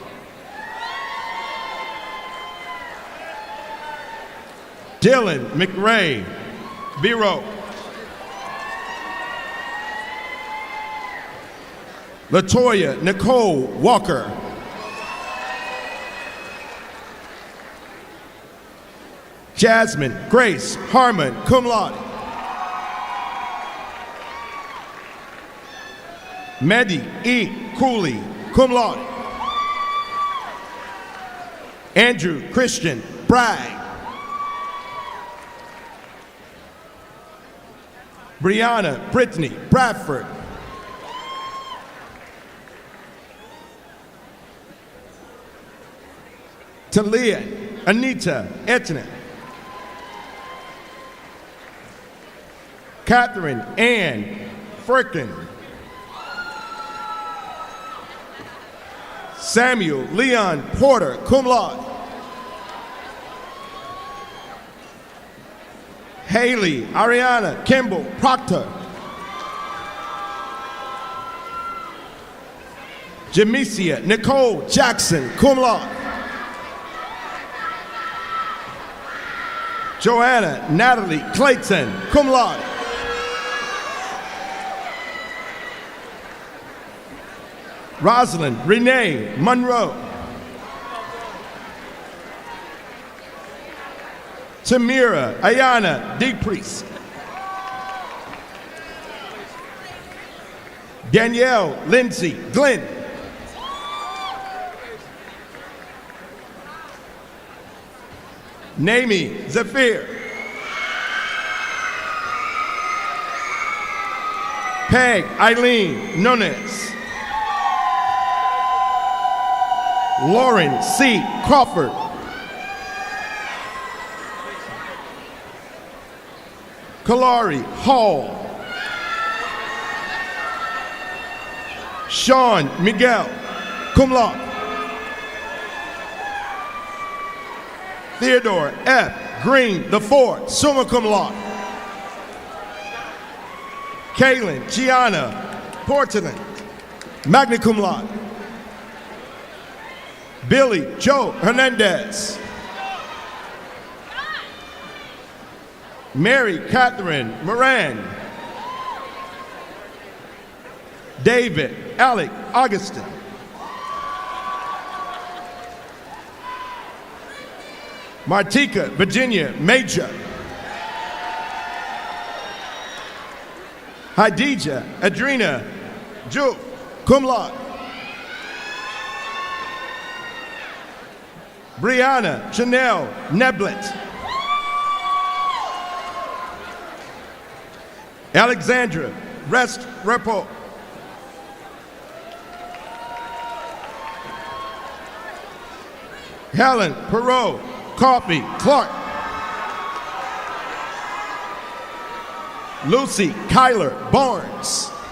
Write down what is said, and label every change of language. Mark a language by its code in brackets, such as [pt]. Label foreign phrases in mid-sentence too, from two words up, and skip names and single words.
[en] Dylan McRae Biro. Latoya Nicole Walker. Jasmine Grace Harmon, [la] cum laude. [en] Mehdi E. Cooley, [la] cum laude. [en] Andrew Christian Bragg. Brianna Brittany Bradford. Talia Anita Etna. Catherine Ann Firkin. Samuel Leon Porter, [la] cum laude. [en] Haley Ariana Kimball Proctor. Jamesia Nicole Jackson, [la] cum laude. [en] Joanna Natalie Clayton, [la] cum laude. [en] Rosalind Renee Monroe. Tamira Ayana DePriest. Danielle Lindsay Glenn. Naomi Zafir. Peg Eileen Nunes. Lauren C. Crawford. Kalari Hall. Sean Miguel, [la] cum laude. [en] Theodore F. Green IV, [la] summa cum laude. [en] Kaylin Gianna Portland, [la] magna cum laude. [en] Billy Joe Hernandez. Mary Catherine Moran. David Alec Augustin. Martika Virginia Major. Hadija Adrina Ju, [la] cum laude. [en] Brianna Chanel Neblet. Alexandra Rest Repo. Helen Perot Coffee Clark. Lucy Kyler Barnes.